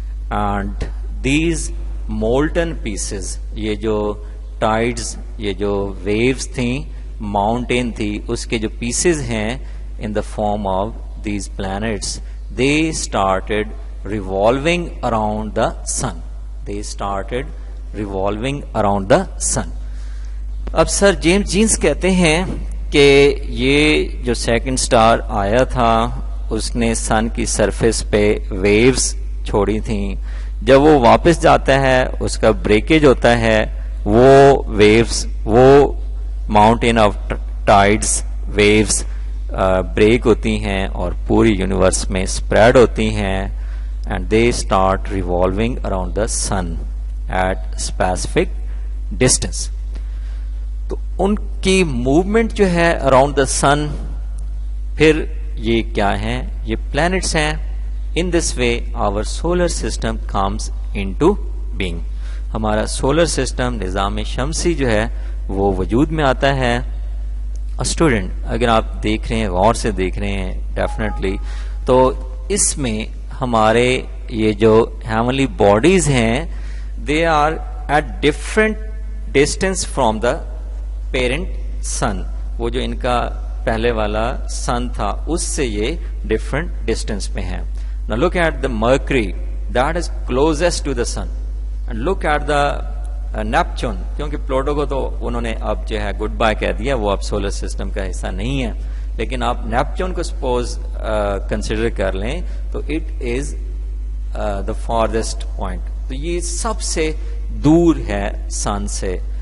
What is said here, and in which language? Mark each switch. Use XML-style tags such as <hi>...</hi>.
<en>and these molten pieces,</en> <ur>یہ جو tides, یہ جو ویوز تھیں, ماؤنٹین تھی, اس کے جو پیسز ہیں</ur> <en>In the form of these planets, they started revolving around the sun. They started revolving around the sun.</en> <ur>اب سر جیمز جینز کہتے ہیں کہ یہ جو سیکنڈ سٹار آیا تھا اس نے سن کی سرفیس پہ ویوز چھوڑی تھیں. جب وہ واپس جاتا ہے اس کا بریکیج ہوتا ہے, وہ ویوز, وہ mountain of tides views break ہوتی ہیں اور پوری یونیورس میں اسپریڈ ہوتی ہیں.</ur> <en>And they start revolving around the sun at specific distance.</en> <ur>تو ان کی موومنٹ جو ہے اراؤنڈ دا سن، پھر یہ کیا ہیں؟ یہ پلانٹس ہیں.</ur> <en>In this way our solar system comes into being.</en> <ur>ہمارا سولر سسٹم، نظام شمسی جو ہے وہ وجود میں آتا ہے. اسٹوڈنٹ اگر آپ دیکھ رہے ہیں، غور سے دیکھ رہے ہیں ڈیفینیٹلی، تو اس میں ہمارے یہ جو ہیونلی باڈیز ہیں</ur> <en>They are at different distance from the parent sun.</en> <ur>وہ جو ان کا پہلے والا سن تھا اس سے یہ ڈفرنٹ ڈسٹینس پہ ہیں.</ur> <en>Now look at the Mercury that is closest to the sun, and look at the Neptune.</en> <ur>کیونکہ پلوٹو کو تو انہوں نے اب جو ہے گڈ بائی کہہ دیا، وہ اب سولر سسٹم کا حصہ نہیں ہے. لیکن آپ نیپچون کو سپوز کنسیڈر کر لیں تو</ur> <en>It is the farthest point.</en> <ur>تو یہ سب سے دور ہے سن سے.</ur>